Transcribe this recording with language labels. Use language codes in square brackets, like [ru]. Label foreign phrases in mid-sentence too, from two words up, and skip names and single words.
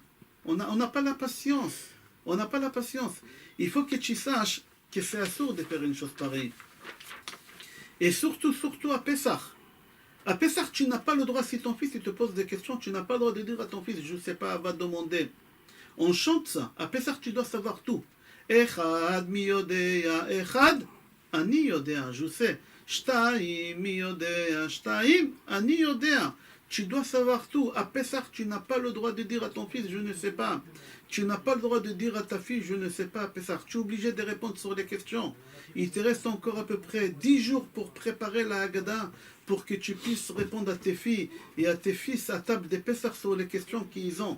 [fr] On n'a pas la patience. On n'a pas la patience. Il faut que tu saches que c'est assourd de faire une chose pareille. Et surtout à Pessah. À Pessah, tu n'as pas le droit, si ton fils il te pose des questions, tu n'as pas le droit de dire à ton fils, je ne sais pas, va demander. On chante ça. À Pessah, tu dois savoir tout. [he] אחד מי יודע, אחד, אני יודע, [fr] je sais. [he] שתיים מי יודע, שתיים, אני יודע. [fr] Tu dois savoir tout. À Pessah, tu n'as pas le droit de dire à ton fils, je ne sais pas. Tu n'as pas le droit de dire à ta fille, je ne sais pas, à Pessah. Tu es obligé de répondre sur les questions. Il te reste encore à peu près 10 jours pour préparer la Haggadah, pour que tu puisses répondre à tes filles et à tes fils à table des Pessah sur les questions qu'ils ont.